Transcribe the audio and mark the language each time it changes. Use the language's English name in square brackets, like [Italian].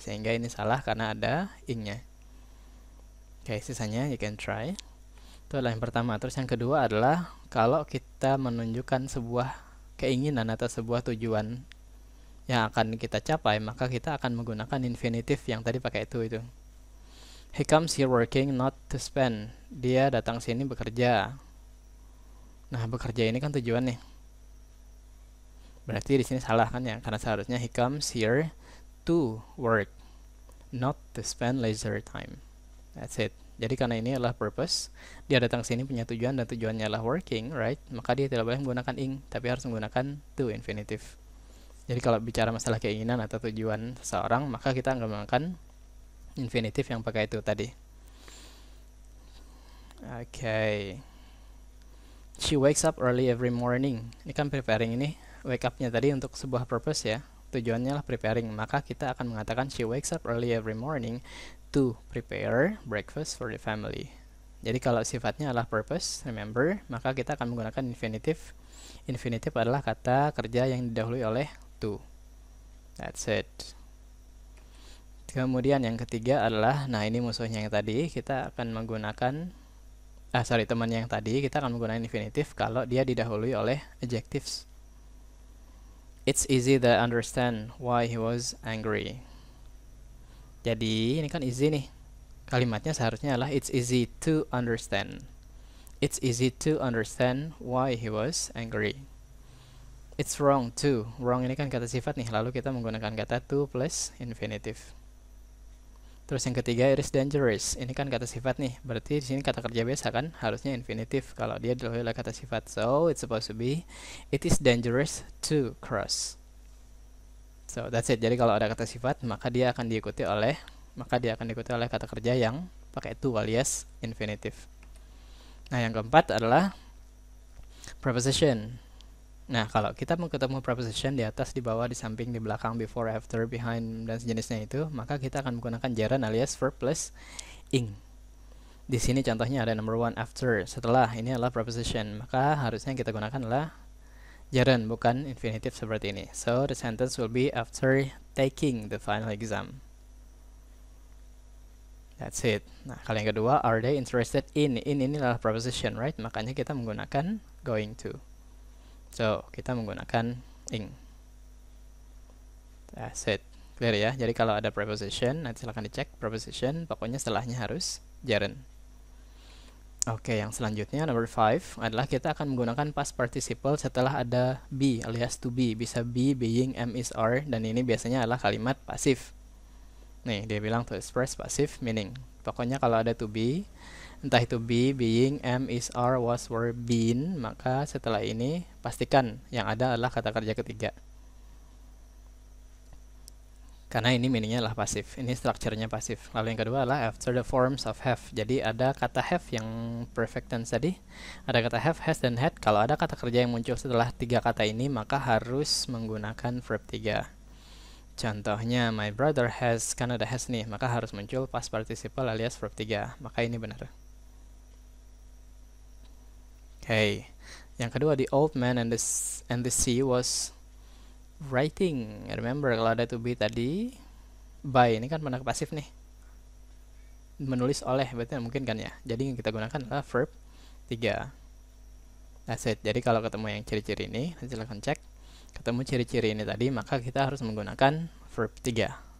[Indonesian] Sehingga ini salah karena ada ing-nya. Oke, sisanya [English] you can try. [Indonesian] Itu adalah yang pertama. Terus yang kedua adalah kalau kita menunjukkan sebuah keinginan atau sebuah tujuan yang akan kita capai, maka kita akan menggunakan infinitive yang tadi pakai itu. [English] He comes here working, not to spend. [Indonesian] Dia datang sini bekerja. Nah, bekerja ini kan tujuan nih. Berarti di sini salah kan ya? Karena seharusnya [English] he comes here to work, not to spend leisure time. That's it. [Indonesian] Jadi karena ini adalah purpose, dia datang sini punya tujuan dan tujuannya adalah working, right? Maka dia tidak boleh menggunakan ing, tapi harus menggunakan to infinitive. Jadi kalau bicara masalah keinginan atau tujuan seseorang, maka kita akan menggunakan infinitive yang pakai itu tadi. [English] Okay. She wakes up early every morning. [Indonesian] Ini kan preparing ini, wake up-nya tadi untuk sebuah purpose ya. Tujuannya lah preparing, maka kita akan mengatakan [English] she wakes up early every morning to prepare breakfast for the family. [Indonesian] Jadi kalau sifatnya adalah purpose, remember, maka kita akan menggunakan infinitive. Infinitive adalah kata kerja yang didahului oleh to. [English] That's it. [Indonesian] Kemudian yang ketiga adalah, nah ini musuhnya yang tadi, kita akan menggunakan teman yang tadi, kita akan menggunakan infinitive kalau dia didahului oleh adjectives. [English] It's easy to understand why he was angry. [Indonesian] Jadi ini kan easy nih. Kalimatnya seharusnya adalah [English] it's easy to understand. It's easy to understand why he was angry. It's wrong too. [Indonesian] Wrong ini kan kata sifat nih, lalu kita menggunakan kata to plus infinitive. Terus yang ketiga, it is dangerous. Ini kan kata sifat nih, berarti di sini kata kerja biasa kan, harusnya infinitive kalau dia didahului oleh kata sifat. [English] So it's supposed to be it is dangerous to cross. So that's it. [Indonesian] Jadi kalau ada kata sifat, maka dia akan diikuti oleh kata kerja yang pakai to alias infinitive. Nah, yang keempat adalah preposition. Nah, kalau kita mau ketemu preposition di atas, di bawah, di samping, di belakang, before, after, behind, dan sejenisnya itu, maka kita akan menggunakan gerund alias verb plus ing. Di sini contohnya ada number one, after, setelah. Ini adalah preposition, maka harusnya yang kita gunakan adalah gerund, bukan infinitive seperti ini. [English] So, the sentence will be after taking the final exam. That's it. [Indonesian] Nah, kalau yang kedua, [English] are they interested in? [Indonesian] In ini adalah preposition, right? Makanya kita menggunakan going to. [English] So, [Indonesian] kita menggunakan [English] ing. That's it. Clear ya? [Indonesian] Jadi kalau ada preposition, nanti silahkan dicek preposition, pokoknya setelahnya harus gerund. Oke, yang selanjutnya number 5 adalah kita akan menggunakan past participle setelah ada be alias to be. Bisa be, being, am, is, are, dan ini biasanya adalah kalimat pasif. Nih, dia bilang [English] to express passive meaning. [Indonesian] Pokoknya kalau ada to be, entah itu be, being, am, is, are, was, were, been, maka setelah ini pastikan yang ada adalah kata kerja ketiga. Karena ini meaningnya adalah pasif. Ini strukturnya pasif. Lalu yang kedua adalah after the forms of have. Jadi ada kata have yang perfect tense tadi. Ada kata have, has, dan had. Kalau ada kata kerja yang muncul setelah tiga kata ini, maka harus menggunakan verb 3. Contohnya, my brother has, kan ada has nih, maka harus muncul past participle alias verb 3. Maka ini benar. [English] Okay. Yang kedua, the old man and the sea was writing. [Indonesian] Remember, kalau ada to be tadi, by, ini kan mana pasif nih. Menulis oleh, berarti mungkin kan ya. Jadi yang kita gunakan adalah verb 3. [English] That's it. [Indonesian] Jadi kalau ketemu yang ciri-ciri ini, silahkan cek. Ketemu ciri-ciri ini tadi, maka kita harus menggunakan verb 3.